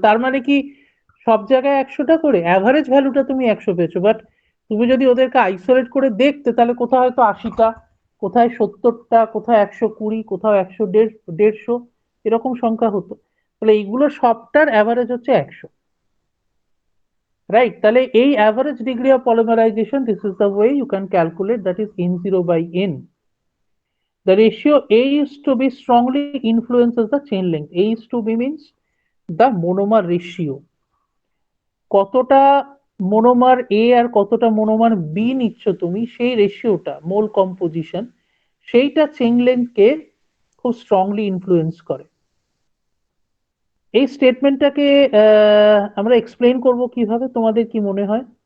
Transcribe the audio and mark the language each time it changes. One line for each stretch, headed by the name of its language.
Bangla: তার মানে কি সব জায়গায় 100টা করে, অ্যাভারেজ ভ্যালুটা তুমি 100 পেয়েছো, বাট তুমি যদি ওদেরকে আইসোলেট করে দেখতে তাহলে কোথাও হয়তো 80টা, কোথায় 70টা, কোথাও 120, কোথাও 100, 150 এরকম সংখ্যা হতো। তাহলে এইগুলো সবটার অ্যাভারেজ হচ্ছে 100, রাইট? তাহলে এই
English: Average degree of polymerisation, this is the way you can calculate, that is n0/n. The ratio A is to B strongly influences the chain length. A is to B means the monomer ratio.
Bangla: কতটা মোনোমার এ আর কতটা মোনোমার B নিচ্ছ তুমি, সেই রেশিওটা, মোল composition, সেইটা chain লেন্থকে খুব strongly influence করে। এই স্টেটমেন্টটাকে আমরা এক্সপ্লেইন করব কিভাবে, তোমাদের কি মনে হয়?